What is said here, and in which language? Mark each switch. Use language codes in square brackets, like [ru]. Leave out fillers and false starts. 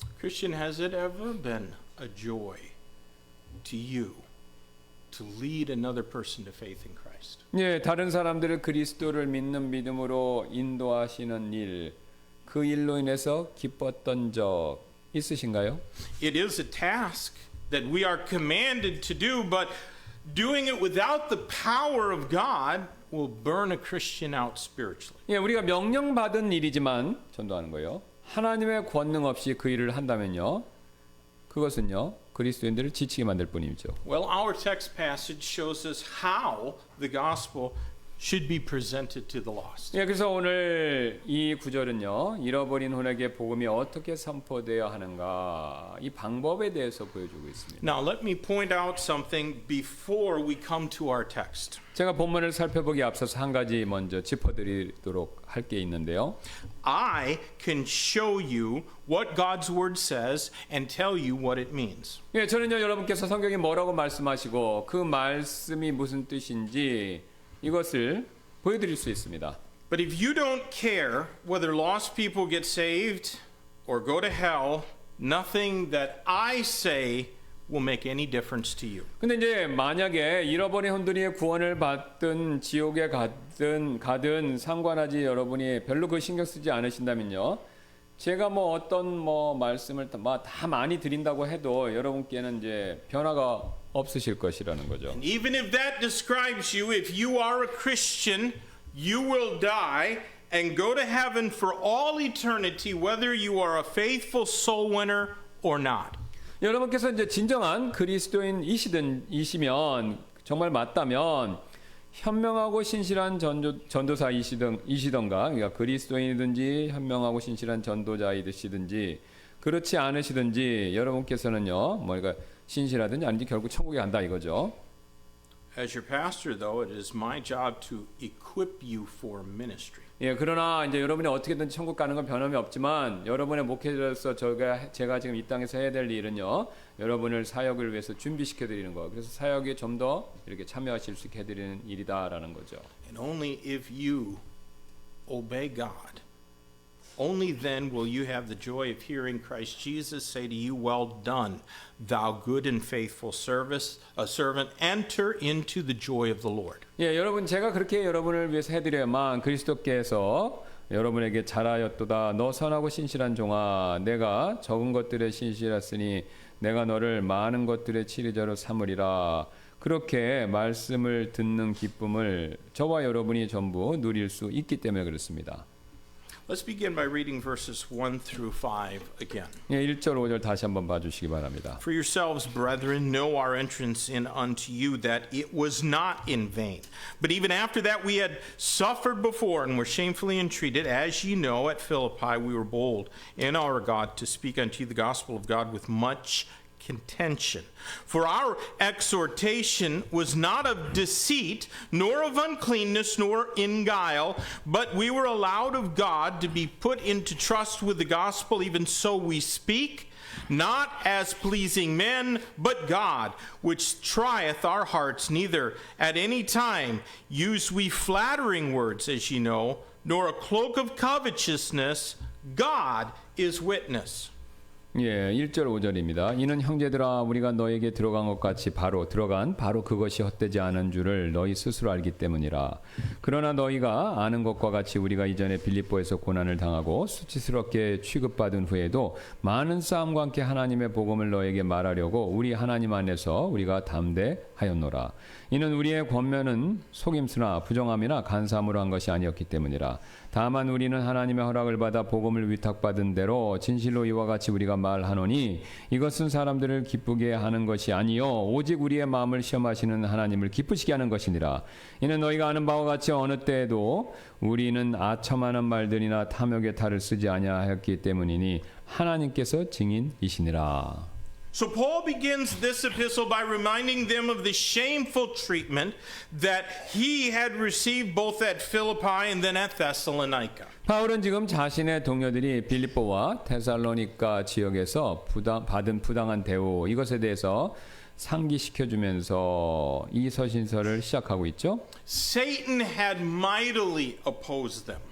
[en] Christian, has it ever been a joy to you to lead another person to faith in Christ? [ko] 예, 다른 사람들을 그리스도를 믿는 믿음으로 인도하시는 일, 그 일로 인해서 기뻤던 적 있으신가요? [en] It is a task that we are commanded to do, but doing it without the power of God will burn a Christian out spiritually. [ko] 예, 우리가 명령받은 일이지만 전도하는 거예요. 하나님의 권능 없이 그 일을 한다면요. 그것은요. 그리스도인들을 지치게 만들 뿐이죠. [en] Well, our text passage shows us how the gospel should be presented to the lost. [ko] 예, 그래서 오늘 이 구절은요. 잃어버린 혼에게 복음이 어떻게 선포되어야 하는가 이 방법에 대해서 보여주고 있습니다. [en] Now, let me point out something before we come to our text. [ko] 제가 본문을 살펴보기 앞서서 한 가지 먼저 짚어드리도록 할 게 있는데요. [en] I can show you what God's word says and tell you what it means. [ko] 예, 저는요 여러분께서 성경이 뭐라고 말씀하시고 그 말씀이 무슨 뜻인지 이것을 보여드릴 수 있습니다. [en] But if you don't care whether lost people get saved or go to hell, nothing that I say will make any difference to you. [ko] 근데 이제 만약에 잃어버린 혼들이 구원을 받든 지옥에 가든 상관하지 여러분이 별로 그 신경 쓰지 않으신다면요. 제가 뭐 어떤 뭐 말씀을 다 많이 드린다고 해도 여러분께는 이제 변화가 없으실 것이라는 거죠. [en] And even if that describes you, if you are a Christian, you will die and go to heaven for all eternity, whether you are a faithful soul winner or not. [ko] 여러분께서 이제 진정한 그리스도인이시면 정말 맞다면 현명하고 신실한 전도사이시던가 그러니까 그리스도인이든지 현명하고 신실한 전도자이시든지 그렇지 않으시든지 여러분께서는요 뭐가 신실하든지 아닌지 결국 천국에 간다 이거죠. [en] As your pastor, though, it is my job to equip you for ministry. [ko] 예, 그러나 이제 여러분이 어떻게든 천국 가는 건 변함이 없지만 여러분의 목회자로서 제가 지금 이 땅에서 해야 될 일은요. 여러분을 사역을 위해서 준비시켜 드리는 거. 그래서 사역에 좀 더 이렇게 참여하실 수 있게 해 드리는 일이다라는 거죠. [en] And only if you obey God, only then will you have the joy of hearing Christ Jesus say to you, "Well done, thou good and faithful servant. Enter into the joy of the Lord." [ko] 예, 여러분 제가 그렇게 여러분을 위해서 해드려야만 그리스도께서 여러분에게 잘하였도다. 너 선하고 신실한 종아, 내가 적은 것들에 신실했으니 내가 너를 많은 것들의 치리자로 삼으리라. 그렇게 말씀을 듣는 기쁨을 저와 여러분이 전부 누릴 수 있기 때문에 그렇습니다. [en] Let's begin by reading verses 1 through 5 again. [ko] 예, 1절 5절 다시 한번 봐주시기 바랍니다. [en] For yourselves, brethren, know our entrance in unto you, that it was not in vain. But even after that we had suffered before and were shamefully entreated, as ye know, at Philippi we were bold in our God to speak unto you the gospel of God with much contention. For our exhortation was not of deceit, nor of uncleanness, nor in guile, but we were allowed of God to be put into trust with the gospel. Even so we speak, not as pleasing men, but God, which trieth our hearts. Neither at any time use we flattering words, as ye know, nor a cloak of covetousness. God is witness. [ko] 예, 1절 5절입니다. 이는 형제들아 우리가 너에게 들어간 것 같이 바로 그것이 헛되지 않은 줄을 너희 스스로 알기 때문이라. 그러나 너희가 아는 것과 같이 우리가 이전에 빌립보에서 고난을 당하고 수치스럽게 취급받은 후에도 많은 싸움과 함께 하나님의 복음을 너에게 말하려고 우리 하나님 안에서 우리가 담대하였노라. 이는 우리의 권면은 속임수나 부정함이나 간사함으로 한 것이 아니었기 때문이라. 다만 우리는 하나님의 허락을 받아 복음을 위탁받은 대로 진실로 이와 같이 우리가 말하노니 이것은 사람들을 기쁘게 하는 것이 아니요 오직 우리의 마음을 시험하시는 하나님을 기쁘시게 하는 것이니라. 이는 너희가 아는 바와 같이 어느 때에도 우리는 아첨하는 말들이나 탐욕의 탈을 쓰지 아니하였기 때문이니 하나님께서 증인이시니라. [en] So Paul begins this epistle by reminding them of the shameful treatment that he had received both at Philippi and then at Thessalonica. [ko] 바울은 지금 자신의 동료들이 빌립보와 테살로니가 지역에서 받은 부당한 대우 이것에 대해서 상기시켜주면서 이 서신서를 시작하고 있죠. [en] Satan had mightily opposed them.